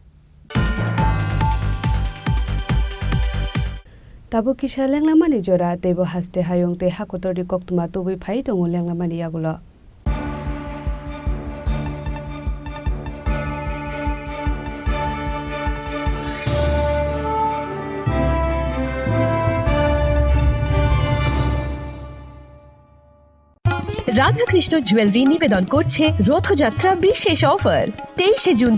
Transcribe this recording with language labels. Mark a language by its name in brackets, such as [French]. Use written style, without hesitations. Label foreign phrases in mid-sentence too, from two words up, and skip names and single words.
[Kok Borok] Tabo kisha lenglamani jora tebo haste hayong te hakotori koktuma tobui phai tongo lenglamani yagulo. [Bangla] রাধাকৃষ্ণ জুয়েলারি নিবেদন করছে রথযাত্রা বিশেষ অফার 23 জুন